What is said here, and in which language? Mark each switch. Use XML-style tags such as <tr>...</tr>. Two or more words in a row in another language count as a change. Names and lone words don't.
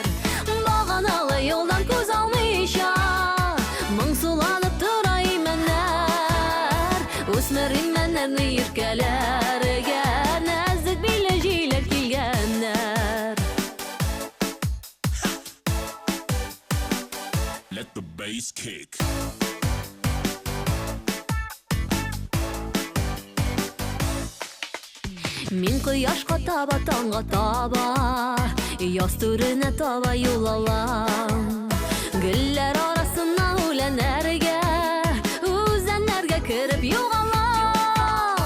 <tt>Баганалы юлдан күз алмыйча моңсуланып тора имәннәр. Үсмериннәрне иркәләргә нәзек биле җиләр килгәннәр.</tt> <en>Let the bass kick.</en> <tt>Мин кояшка таба, таңга таба, яз түренә таба юл алам. Гөлләр арасына үләнәргә, үзәннәргә кереп югалам.</tt>